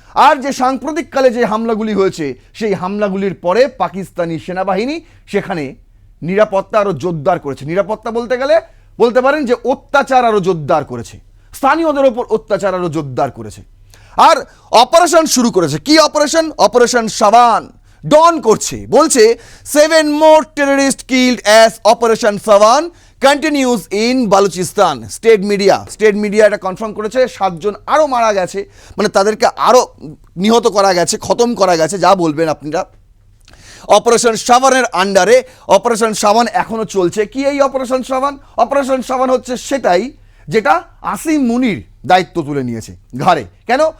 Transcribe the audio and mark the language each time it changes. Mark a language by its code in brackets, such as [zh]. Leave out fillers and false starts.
[bn] আর যে সাম্প্রতিককালে যে হামলাগুলি হয়েছে সেই হামলাগুলির পরে পাকিস্তানি সেনাবাহিনী সেখানে নিরাপত্তা আরও জোরদার করেছে। নিরাপত্তা বলতে গেলে বলতে পারেন যে অত্যাচার আরও জোরদার করেছে, স্থানীয়দের ওপর অত্যাচার আরও জোরদার করেছে। আর অপারেশন শুরু করেছে। কি অপারেশন? অপারেশন সাবান ডন করছে। বলছে [en] 7 more terrorists killed as operation সাবান continues in Balochistan. [bn] State media এটা কনফার্ম করেছে 7 জন আরও মারা গেছে, মানে তাদেরকে আরও নিহত করা গেছে, খতম করা গেছে, যা বলবেন আপনারা। অপারেশন সাবানের আন্ডারে অপারেশন সাবান এখনও চলছে। কি এই অপারেশন সাবান? অপারেশন সাবান হচ্ছে সেটাই যেটা আসিম মুনির দায়িত্ব তুলে নিয়েছে ঘাড়ে। কেন?